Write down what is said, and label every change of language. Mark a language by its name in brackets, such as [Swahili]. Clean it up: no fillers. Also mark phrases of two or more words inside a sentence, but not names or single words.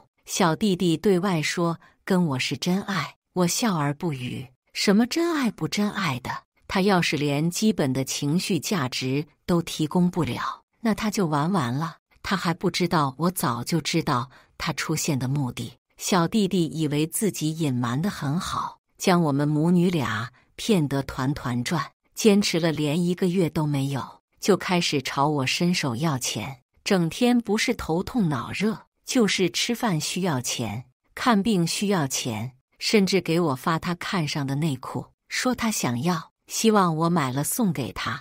[Chinese] 小弟弟對外說跟我是真愛，我笑而不語。什麼真愛不真愛的？他要是連基本的情緒價值都提供不了，那他就完了。他還不知道我早就知道他出現的目的。小弟弟以為自己隱瞞得很好，將我們母女倆騙得團團轉，堅持了連1個月都沒有，就開始朝我伸手要錢，整天不是頭痛腦熱，就是吃飯需要錢，看病需要錢，甚至給我發他看上的內褲，說他想要，希望我買了送給他。